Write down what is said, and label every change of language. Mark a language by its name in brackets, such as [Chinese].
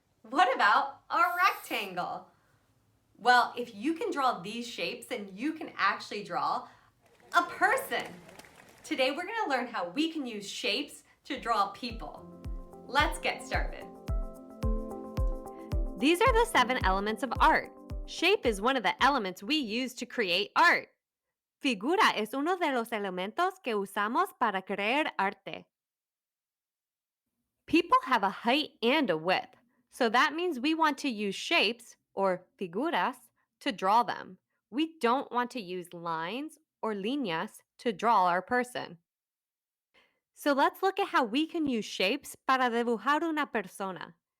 [English] What about a rectangle? Well, if you can draw these shapes, then you can actually draw a person. Today we're going to learn how we can use shapes to draw people. Let's get started. These are the 7 elements of art. Shape is one of the elements we use to create art. [Spanish] Figura es uno de los elementos que usamos para crear arte. [English] People have a height and a width, so that means we want to use shapes, or figuras, to draw them. We don't want to use lines or líneas to draw our person. So let's look at how we can use shapes [Spanish] para dibujar una persona.